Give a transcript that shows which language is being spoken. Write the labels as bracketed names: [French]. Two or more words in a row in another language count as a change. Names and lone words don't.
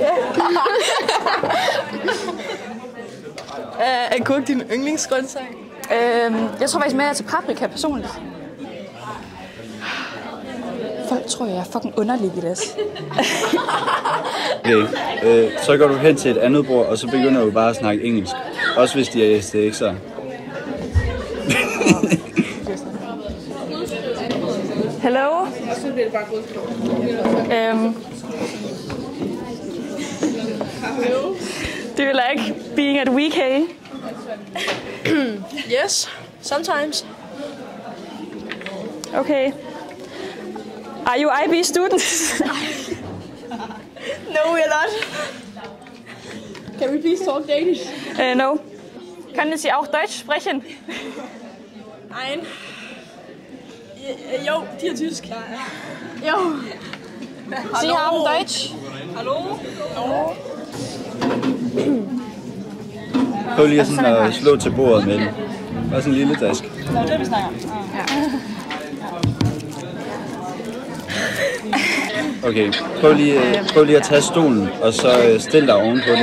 [Danish] Er agurk din yndlingsgrøntsag? Jeg tror faktisk mere til paprika personligt. Folk tror, jeg er fucking underlig i det. Okay, så går du hen til et andet bord, og så begynder du bare at snakke engelsk. Også hvis de er STX'ere. [English] Hello? Do you like being at WeK? Yes, sometimes. Okay. Are you IB students? No, we're not. Can we please talk Danish? No. [German] Können Sie auch Deutsch sprechen? Nein. [Danish] Jo, de er tysk. Jo. [German] Sie haben Deutsch? Hallo? [Danish] Prøv lige sådan at slå til bordet med den. Bare sådan en lille task. Det er det, vi snakker om. Ja. Okay, prøv lige at tage stolen, og så stil dig oven på den.